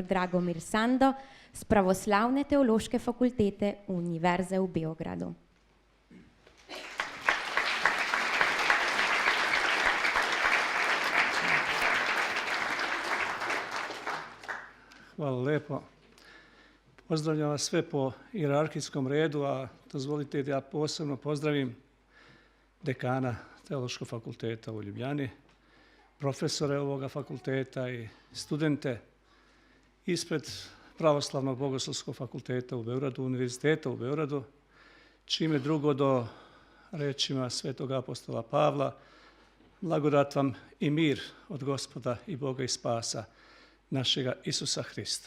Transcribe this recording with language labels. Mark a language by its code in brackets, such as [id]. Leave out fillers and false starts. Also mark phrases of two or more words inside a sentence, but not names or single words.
[sl] Dragomir Sando z Pravoslavne teološke fakultete Univerze v Beogradu. Hvala lepo. [sr] Pozdravljam vas sve po hijerarhijskom redu, a dozvolite da ja posebno pozdravim dekana Teološkog fakulteta u Ljubljani, profesore ovoga fakulteta i studente ispred Pravoslavnog bogoslovskog fakulteta u Beogradu, Univerziteta u Beogradu, čime drugo do rečima svetog apostola Pavla, blagodat vam i mir od Gospoda i Boga i spasa našega Isusa Hrista.